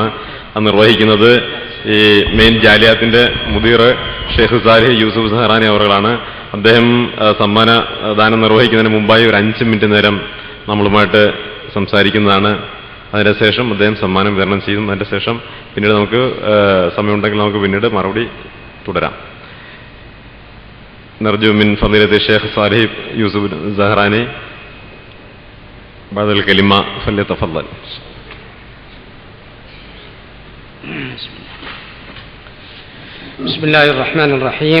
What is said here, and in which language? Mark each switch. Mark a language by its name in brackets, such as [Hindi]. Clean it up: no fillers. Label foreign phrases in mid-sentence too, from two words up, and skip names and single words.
[Malayalam] അത് നിർവഹിക്കുന്നത് ഈ മെയിൻ ജാലിയാത്തിൻ്റെ മുദീർ ഷെയ്ഖ് സാലിഹ് യൂസുഫ് സഹറാനി അവറുകളാണ്. അദ്ദേഹം സമ്മാനദാനം നിർവഹിക്കുന്നതിന് മുമ്പായി ഒരു 5 മിനിറ്റ് നേരം നമ്മളുമായിട്ട് സംസാരിക്കുന്നതാണ്. അതിനുശേഷം അദ്ദേഹം സമ്മാനം വിതരണം ചെയ്യും. അതിൻ്റെ ശേഷം പിന്നീട് നമുക്ക് സമയമുണ്ടെങ്കിൽ നമുക്ക് പിന്നീട് മറുപടി തുടരാം. [Arabic] نرجو من فضيلة الشيخ صالح يوسف الزهراني بعد الكلمة فليتفضل. بسم الله الرحمن الرحيم.